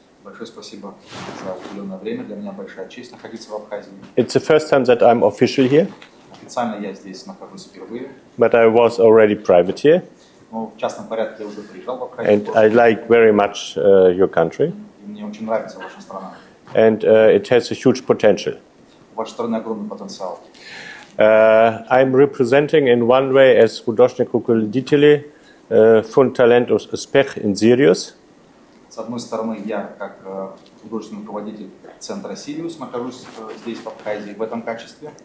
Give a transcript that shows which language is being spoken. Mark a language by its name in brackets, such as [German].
[Russian] Большое спасибо за уделенное время. Для меня большая честь находиться в Абхазии. [English] It's the first time that I'm official here. [Russian] Официально я здесь нахожусь впервые. [English] But I was already private here. [Russian] Но в частном порядке я уже приезжал в Абхазию. [English] And I like very much your country. [Russian] Мне очень нравится ваша страна. [English] And it has a huge potential. [Russian] У вашей страны огромный потенциал. [English] I'm representing in one way as [Russian] художник руководитель Фонд талантов успех [English] in Sirius. [Russian] С одной стороны, я как художественный руководитель центра Сириус нахожусь здесь, в Абхазии, в этом качестве.